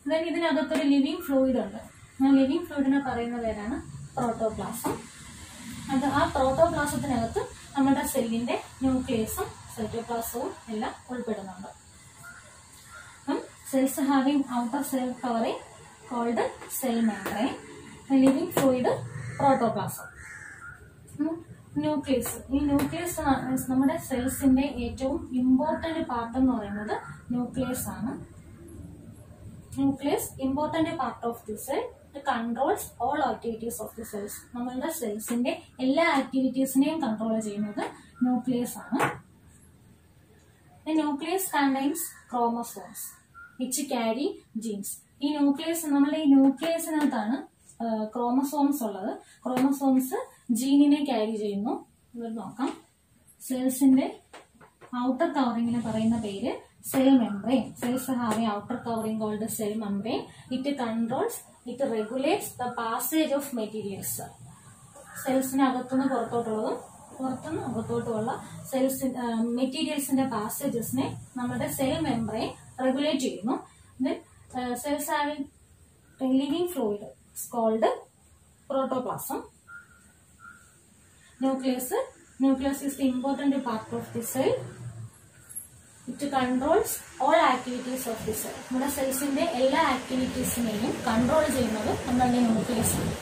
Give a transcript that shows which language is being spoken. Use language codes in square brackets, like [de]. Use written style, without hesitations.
[ml] ഇതിനകത്തൊരു living fluid ഉണ്ട്. ആ ലിവിങ് ഫ്ലൂയിഡിനെ പറയുന്ന പേരാണ് പ്രോട്ടോപ്ലാസം. ആ പ്രോട്ടോപ്ലാസത്തിനകത്ത് നമ്മുടെ സെല്ലിന്റെ ന്യൂക്ലിയസും സൈറ്റോപ്ലാസവും എല്ലാം ഉൾപ്പെടുന്നുണ്ട്. [en] cells having outer cell covering called cell membrane. Living fluid protoplasm. Nucleus. [ml] ഈ ന്യൂക്ലിയസ് നമ്മുടെ സെൽസിന്റെ ഏറ്റവും ഇമ്പോർട്ടന്റ് പാർട്ട് എന്ന് പറയുന്നത് ന്യൂക്ലിയസ് ആണ്. [en] Nucleus important part of the cell. It controls all activities of the cells. [ml] നമ്മളുടെ സെൽസിന്റെ എല്ലാ ആക്ടിവിറ്റീസിനെയും കൺട്രോൾ ചെയ്യുന്നത് ന്യൂക്ലിയസ് ആണ്. [en] The nucleus contains chromosomes which carry genes. [ml] ഈ ന്യൂക്ലിയസ്, നമ്മളുടെ ഈ ന്യൂക്ലിയസിനകത്താണ് ക്രോമസോംസ് ഉള്ളത്. ക്രോമസോംസ് ജീനിനെ ക്യാരി ചെയ്യുന്നു. ഇത് നോക്കാം. സെൽസിന്റെ ഔട്ടർ കവറിങ്ങിന് പറയുന്ന പേര് cell membrane. [en] Cells having outer covering called cell membrane. It controls, it regulates the passage of materials. [ml] സെൽസിനകത്തുനിന്ന് പുറത്തോട്ടുള്ളതും പുറത്തുനിന്ന് അകത്തോട്ടുമുള്ള മെറ്റീരിയൽസിന്റെ പാസേജസിനെ നമ്മുടെ സെൽ മെംബ്രെയിൻ റെഗുലേറ്റ് ചെയ്യുന്നു. [en] Cells having living fluid called protoplasm. Nucleus is the important part of the cell. It controls all activities of the cell. [ml] നമ്മുടെ സെൽസിന്റെ എല്ലാ ആക്ടിവിറ്റീസിനെയും control ചെയ്യുന്നത് നമ്മളുടെ nucleus ആണ്.